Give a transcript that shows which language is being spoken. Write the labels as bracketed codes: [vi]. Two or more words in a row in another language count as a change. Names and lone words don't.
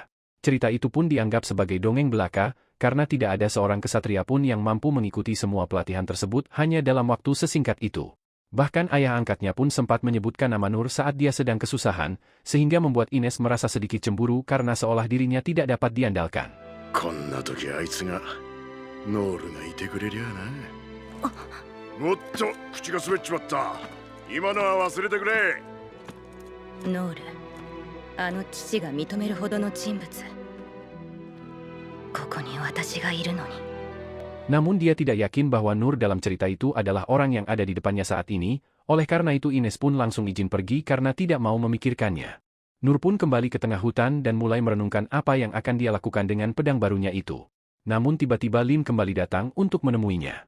[id] Cerita itu pun dianggap sebagai dongeng belaka, karena tidak ada seorang kesatria pun yang mampu mengikuti semua pelatihan tersebut hanya dalam waktu sesingkat itu. Bahkan ayah angkatnya pun sempat menyebutkan nama Nur saat dia sedang kesusahan, sehingga membuat Ines merasa sedikit cemburu karena seolah dirinya tidak dapat diandalkan. [ja] こんな時あいつがノールがいてくれりゃな。もっと口が滑っちまった。今のは忘れてくれ。ノール、あの父が認めるほどの人物。ここに私がいるのに。 [id] Namun dia tidak yakin bahwa Nur dalam cerita itu adalah orang yang ada di depannya saat ini, oleh karena itu Ines pun langsung izin pergi karena tidak mau memikirkannya. Nur pun kembali ke tengah hutan dan mulai merenungkan apa yang akan dia lakukan dengan pedang barunya itu. Namun tiba-tiba Lin kembali datang untuk menemuinya.